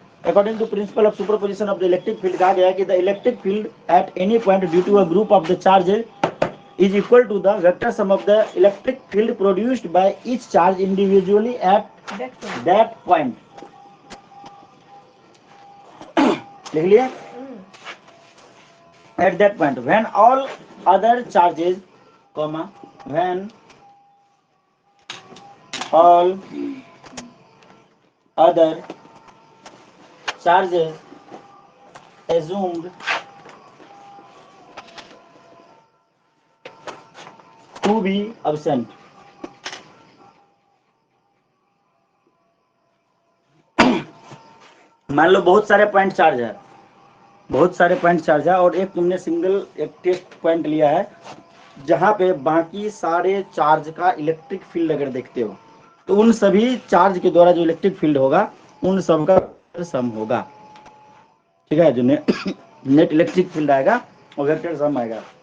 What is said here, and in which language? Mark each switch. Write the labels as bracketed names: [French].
[English] according to principle of superposition of the electric field [Hindi] कहा गया है कि [English] The electric field at any point due to a group of the charge is equal to the vector sum of the electric field produced by each charge individually at that point. [Hindi] लिख लिया? [English] At that point when all other charges comma when all other charges assumed to be absent, [Hindi] मान लो बहुत सारे point charge है, बहुत सारे point charge है, और एक तुमने सिंगल एक टेस्ट पॉइंट लिया है जहाँ पे बाकी सारे चार्ज का इलेक्ट्रिक फील्ड अगर देखते हो तो उन सभी चार्ज के द्वारा जो इलेक्ट्रिक फील्ड होगा उन सब का सम होगा। ठीक है, जो नेट इलेक्ट्रिक फील्ड आएगा वो वेक्टर सम आएगा।